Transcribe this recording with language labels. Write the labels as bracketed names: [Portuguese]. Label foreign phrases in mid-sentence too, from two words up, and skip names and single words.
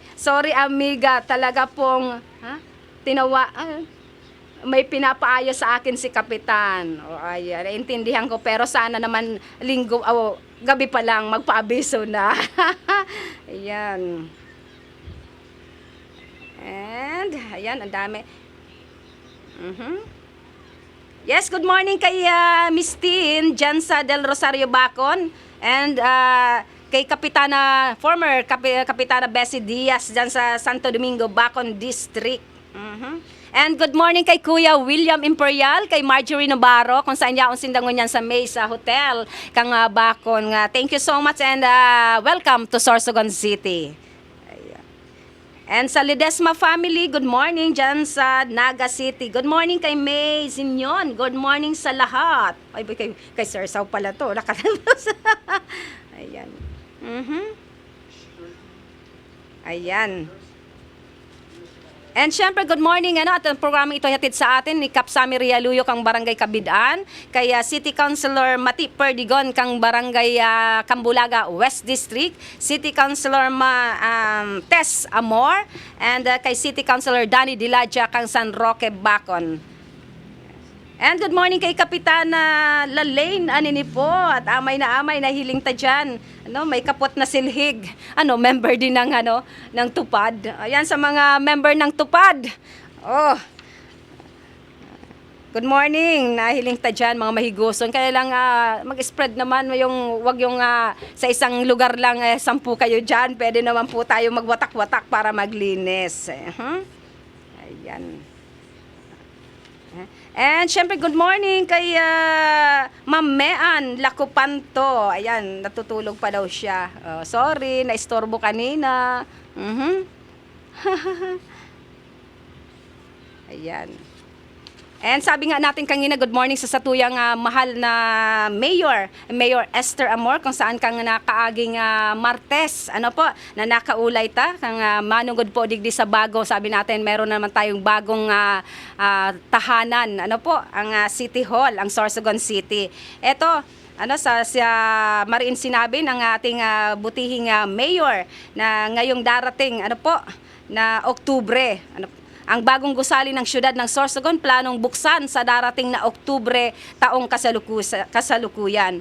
[Filipino] Sorry amiga, talaga pong may pinapaayos sa akin si Kapitan. O ayan, naintindihan ko, pero sana naman linggo o gabi pa lang magpaabiso na. Ayan. And ayan, ang dami. [English] Yes, good morning [Filipino] kay Miss Tin dyan sa Del Rosario Bacon, and kay Kapitana, former Kapitana Bessie Diaz dyan sa Santo Domingo, Bacon District. [English] And good morning [Bikol] kay Kuya William Imperial, kay Marjorie Navarro, kung saan yaon sindangon yan sa Mesa Hotel, kang Bacon. [English] Thank you so much and welcome to Sorsogon City. Ayan. [Filipino] And sa Ledesma family, [English] good morning [Filipino] dyan sa Naga City. [English] Good morning [Filipino] kay May Zinyon. [English] Good morning [Filipino] sa lahat. Ay, kay Sir Sao pala to. Nakatalos. Ayan. Ayan. And syempre, [English] good morning, [Filipino] at ang programang ito hatid sa atin ni Kapsami Rialuyo kang Barangay Kabidaan, kay City Councilor Mati Perdigon kang Barangay Cambulaga West District, City Councilor Tess Amor, and kay City Councilor Danny Diladja kang San Roque Bacon. [English] And good morning [Filipino] kay Kapitana Lalaine Anini po, at amay na hiling ta dyan. [Bikol] May kapot na silhig. [Filipino] Member din ng Tupad. Ayan, sa mga member ng Tupad. [English] Good morning. [Bikol] Nahiling ta dyan, mga mahigoson. [Filipino] Kaya lang mag-spread naman, wag yung sa isang lugar lang 10 kayo dyan. Pwede naman po tayo magwatak-watak para maglinis. Ayan. And syempre, [English] good morning [Filipino] kay Ma'am Mean Lacupanto. Ayan, natutulog pa daw siya. Sorry, naistorbo kanina. Ayan. And sabi nga natin kanina, [English] good morning [Bikol] sa satuyang mahal na Mayor Esther Amor, kung saan kang nakaaging Martes, na nakaulay ta, kang manungod po digdi sa bago, [Filipino] sabi natin meron naman tayong bagong tahanan, ang City Hall, ang Sorsogon City. Ito, sa mariin sinabi ng ating butihing mayor na ngayong darating, na Oktubre, ang bagong gusali ng siyudad ng Sorsogon planong buksan sa darating na Oktubre taong kasalukuyan.